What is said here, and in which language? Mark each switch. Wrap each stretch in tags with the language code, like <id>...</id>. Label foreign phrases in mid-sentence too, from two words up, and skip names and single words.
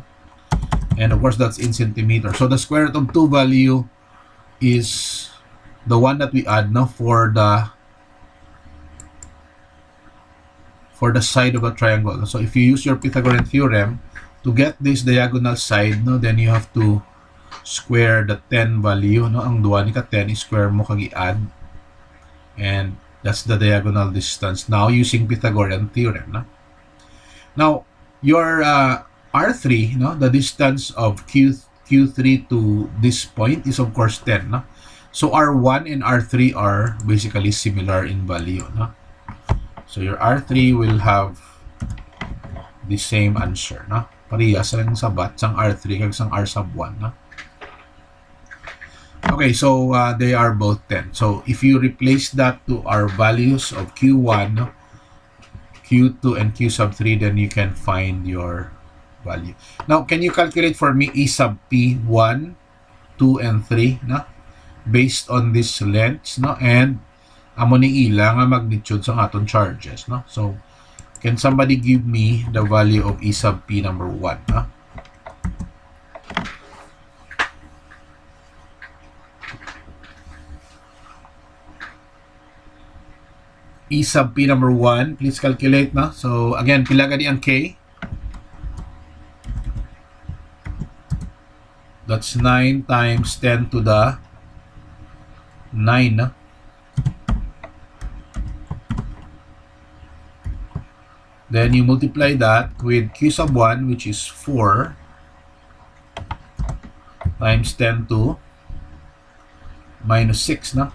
<en>And of course that's in centimeter. So the square root of 2 value is the one that we add, no, for the side of a triangle. So if you use your Pythagorean theorem to get this diagonal side, no, then you have to square the 10 value, no?</en> <hil>Ang duwa ni ka 10 square mo kag i-add,</hil> <en>and that's the diagonal distance now using Pythagorean theorem,</en> <hil>no?</hil> <en>Now your r3, no, the distance of q3 to this point is of course 10, no? So r1 and r3 are basically similar in value, no? So your r3 will have the same answer, no?</en> <hil>Parehas lang sabat sang r3 kag sang r sub 1, no?</hil> <en>Okay, so they are both 10. So if you replace that to our values of q1, no, q2 and q sub 3, then you can find your value. Now, can you calculate for me e sub p 1, 2, and 3, no? Based on these lengths, no?</en> <hil>And amo ni ila nga magnitude sa aton charges, no?</hil> <en>So can somebody give me the value of e sub p number 1, no? E sub p number 1, please calculate, no? So again,</en> <hil>pila gani ang</hil> <en>k? That's 9 times 10 to the 9, no? Then you multiply that with q sub 1, which is 4 times 10 to minus 6, no?</en>